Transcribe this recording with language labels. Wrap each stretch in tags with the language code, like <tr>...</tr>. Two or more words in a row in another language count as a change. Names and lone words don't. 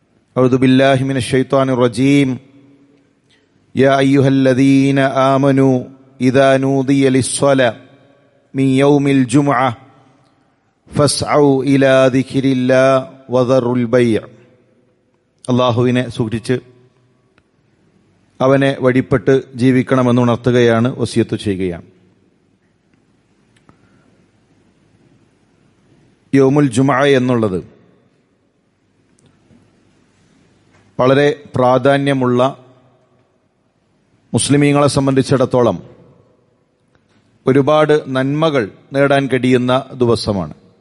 <ar>أعوذ بالله من الشيطان الرجيم يا أيها الذين آمنوا إذا نودي للصلاة من يوم الجمعة فاسعوا إلى ذكر الله وذروا البيع.</ar> <ml>അള്ളാഹുവിനെ സൂക്ഷിച്ച് അവനെ വഴിപ്പെട്ട് ജീവിക്കണമെന്ന് ഉണർത്തുകയാണ്, വസിയത്ത് ചെയ്യുകയാണ്.</ml> <ar>يوم الجمعة</ar> <ml>എന്നുള്ളത് വളരെ പ്രാധാന്യമുള്ള, മുസ്ലിമീങ്ങളെ സംബന്ധിച്ചിടത്തോളം ഒരുപാട് നന്മകൾ നേടാൻ കഴിയുന്ന ദിവസമാണ്.</ml>